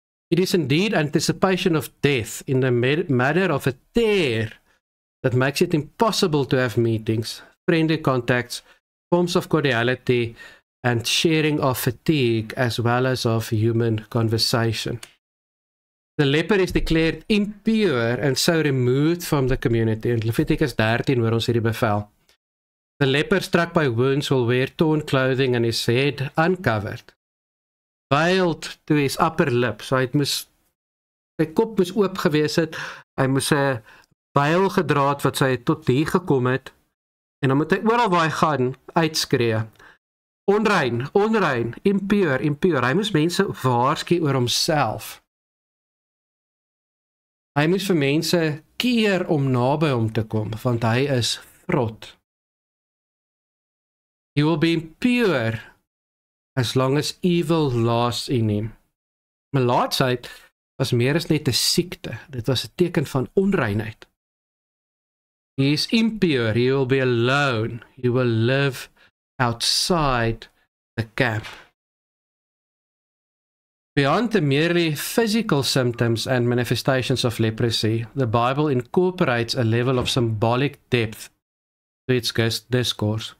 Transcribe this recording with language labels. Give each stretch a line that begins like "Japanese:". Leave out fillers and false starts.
English: It is indeed anticipation of death in the manner of a tear that makes it impossible to have meetings, friendly contacts, forms of cordiality, and sharing of fatigue as well as of human conversation. The leper is declared impure and so removed from the community.
Afrikaans: In Leviticus 13 hoor ons hierdie bevel.
English: The leper struck by wounds will wear torn clothing and his head uncovered, veiled to his upper lip.
Afrikaans: So sy kop moes oop gewees het, hy moes 'n veil gedra het wat sy tot hier gekom het, en dan moet hy oral waar hy gaan uitskree. Onrein, onrein,
English: impure, impure.
Afrikaans: Hy moes mense waarsku oor homself. Hy moes vir mense keer om naby hom te kom, want hy is vrot.
English: He will be impure as long as evil lasts in him.
Afrikaans: Melaatsheid was meer as net 'n siekte. Dit was 'n teken van onreinheid.
English: He is impure, he will be alone, he will live outside the camp. Beyond the merely physical symptoms and manifestations of leprosy, the Bible incorporates a level of symbolic depth to its discourse.